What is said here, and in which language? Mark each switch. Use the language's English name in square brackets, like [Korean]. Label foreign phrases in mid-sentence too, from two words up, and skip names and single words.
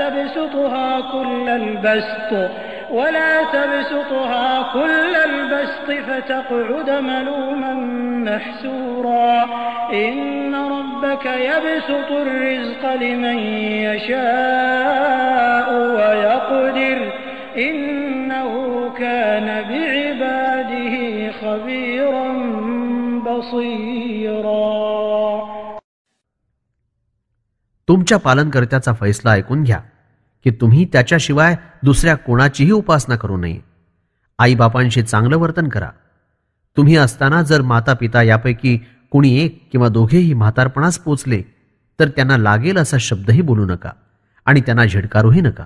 [Arabic] تبسطها كل البسط فتقعد ملوما محسورا إن ربك يبسط الرزق لمن يشاء ويقدر إنه كان بعباده خبيرا بصيرا. [Marathi] तुमच्या पालनकर्त्याचा फैसला ऐकून घ्या की तुम्ही त्याच्याशिवाय दुसऱ्या कोणाचीही उपासना करू नये. आईबापांशी चांगलं वर्तन करा. तुम्ही असताना जर माता पिता यापैकी कुणी एक किंवा दोघेही म्हातारपणास पोचले तर त्यांना लागेल असा शब्दही बोलू नका आणि त्यांना झिडकारूही नका.